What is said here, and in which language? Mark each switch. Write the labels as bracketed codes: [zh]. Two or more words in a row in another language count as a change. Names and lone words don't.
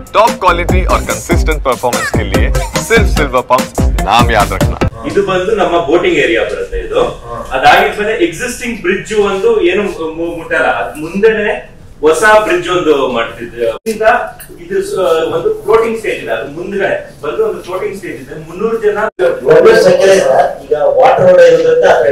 [en] top quality [hi] और [en] consistent performance [hi] के लिए सिर्फ सिल्वर पंप नाम याद रखना। [kn] ಇದು ಬಂದು ನಮ್ಮ [en] boating area [kn] ಬರುತ್ತೆ ಇದು ಅದಾಗಿದ್ಮೇಲೆ [en] existing bridge [kn] ಒಂದು ಏನು ಮುಟ್ಟಲ್ಲ ಅದ್ ಮುಂದೆನೆ ಹೊಸ ಬ್ರಿಡ್ಜ್ ಒಂದು ಮಾಡ್ತಿದ್ವಿ ಇದು ಒಂದು [en] floating stage [kn] ಇದೆ ಅದು ಮುಂದ್ಗಡೆ ಬಂದು ಒಂದು [en] floating stage [kn] ಇದೆ 300 ಜನ ಈಗ [en] water road [kn] ಇರೋದ್ರಿಂದ